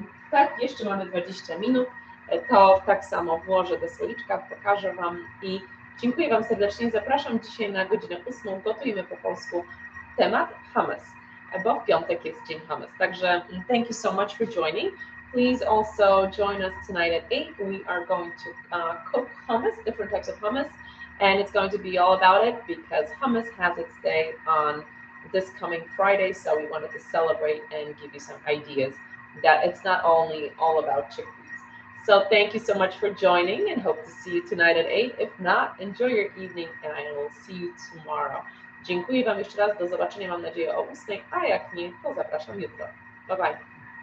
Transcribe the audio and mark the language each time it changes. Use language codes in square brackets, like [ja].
[pl] Tak, jeszcze mamy 20 minut, to tak samo włożę do słoiczka, pokażę Wam i dziękuję Wam serdecznie. Zapraszam dzisiaj na godzinę 8, gotujemy po polsku temat hummus, bo w piątek jest dzień hummus. [en] Także thank you so much for joining. Please also join us tonight at 8. We are going to cook hummus, different types of hummus, and it's going to be all about it because hummus has its day on this coming Friday, so we wanted to celebrate and give you some ideas that it's not only all about chickpeas. So thank you so much for joining and hope to see you tonight at 8. If not, enjoy your evening and I will see you tomorrow. [pl] Dziękuję Wam jeszcze raz, do zobaczenia mam nadzieję o 8, a jak nie, to zapraszam jutro. Bye bye.